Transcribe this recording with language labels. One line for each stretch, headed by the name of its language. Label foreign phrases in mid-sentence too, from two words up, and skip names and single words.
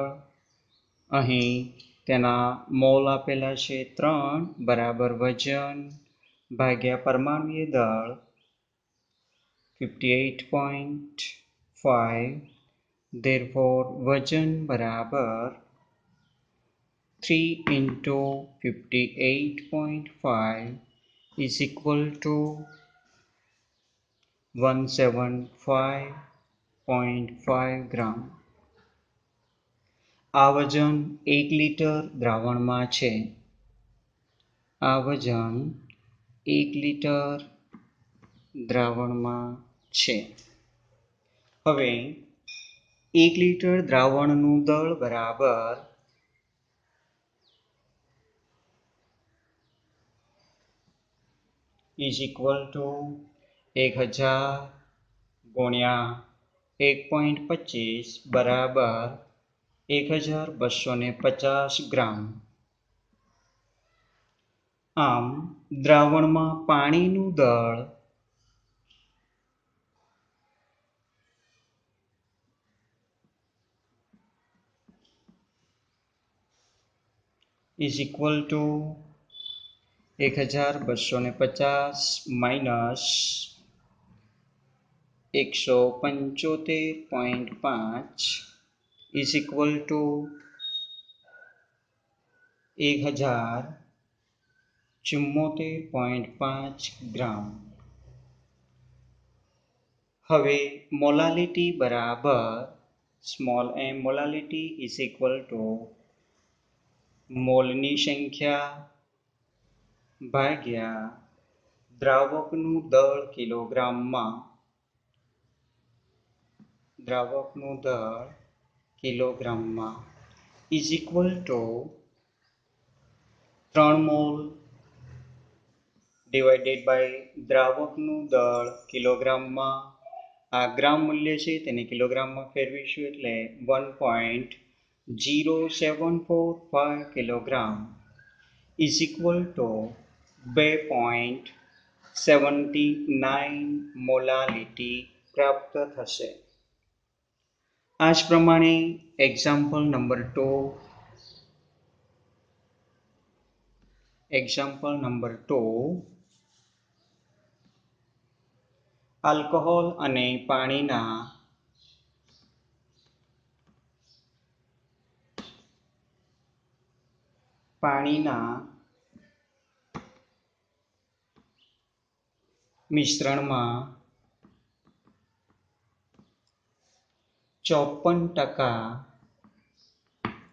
Gujarati: અહીં તેના મોલ આપેલા છે 3 બરાબર વજન ભાગ્યા પરમાણ્વીય દળ 58.5.
English: therefore
Gujarati: વજન બરાબર
English: 3 into 58.5 is equal to 175.5 ગ્રામ.
Gujarati: આ વજન 1 લીટર દ્રાવણમાં છે. આ વજન 1 લીટર દ્રાવણમાં છે. હવે 1 લીટર દ્રાવણનું દળ બરાબર
English: is equal to
Gujarati: 1000 ગુણ્યા 1.25 બરાબર 1250 ગ્રામ. આમ દ્રાવણમાં પાણીનું દળ
English: is equal to 1250 minus 175.5 is equal to 1074.5 ગ્રામ.
Gujarati: હવે મોલાલિટી બરાબર સ્મોલ m મોલાલિટી
English: is equal to
Gujarati: મોલની સંખ્યા ભાગ્યા દ્રાવકનું દળ કિલોગ્રામમાં. દ્રાવકનું દળ કિલોગ્રામમાં
English: is equal to
Gujarati: 3 મોલ
English: divided by
Gujarati: દ્રાવકનું દળ કિલોગ્રામમાં. આ ગ્રામ મૂલ્ય છે તેને કિલોગ્રામમાં ફેરવીશું એટલે 1.0745 કિલોગ્રામ
English: is equal to
Gujarati: 2.79 મોલાલિટી પ્રાપ્ત થશે. આ જ પ્રમાણે
English: example number
Gujarati: 2. આલ્કોહોલ અને પાણીના મિશ્રણમાં 54%